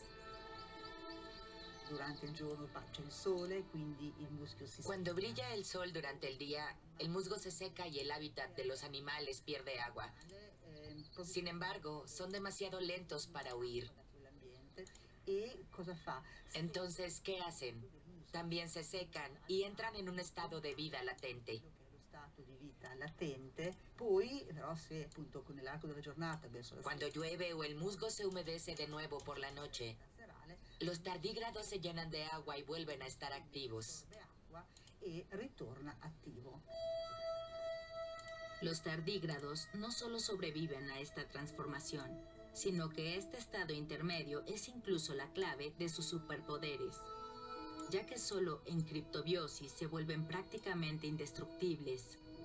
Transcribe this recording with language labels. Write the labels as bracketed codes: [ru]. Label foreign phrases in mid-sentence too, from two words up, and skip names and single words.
[it] Durante il giorno c'è il sole, quindi il muschio si [es] Cuando brilla el sol durante el día, el musgo se seca y el hábitat de los animales pierde agua. Sin embargo, son demasiado lentos para huir. [it] E cosa fa? [es] Entonces, ¿qué hacen? También se secan y entran en un estado de vida latente. [it] Lo stato di vita latente, poi però se appunto nell'arco della giornata verso la [es] Cuando llueve o el musgo se humedece de nuevo por la noche, [it] serale, [es] los tardígrados se llenan de agua y vuelven a estar activos. [it] beve acqua e ritorna attivo. [es] Los tardígrados no solo sobreviven a esta transformación, sino que este estado intermedio es incluso la clave de sus superpoderes. ya que solo en criptobiosis se vuelven prácticamente indestructibles.